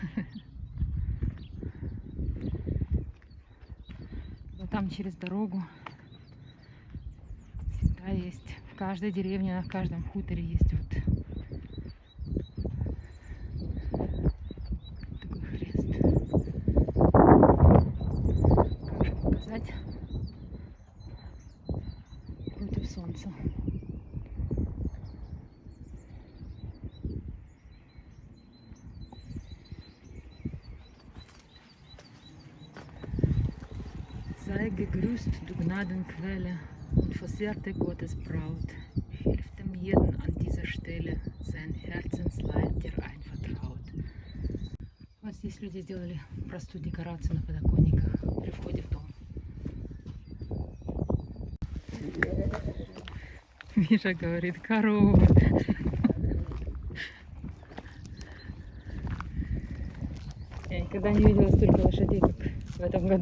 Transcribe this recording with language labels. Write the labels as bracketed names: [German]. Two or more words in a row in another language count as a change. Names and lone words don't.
[Russian] Вот там через дорогу всегда есть. В каждой деревне, в каждом хуторе есть вот такой хрест. Как же показать против солнца. [German] Sei gegrüßt, du Gnadenquelle und versehrte Gottesbraut, hilf dem jeden an dieser Stelle, sein Herzensleid dir einvertraut. [Russian] Вот здесь люди сделали простую декорацию на подоконниках при входе в дом. Миша говорит, корова. Я никогда не видела столько лошадей, как в этом году.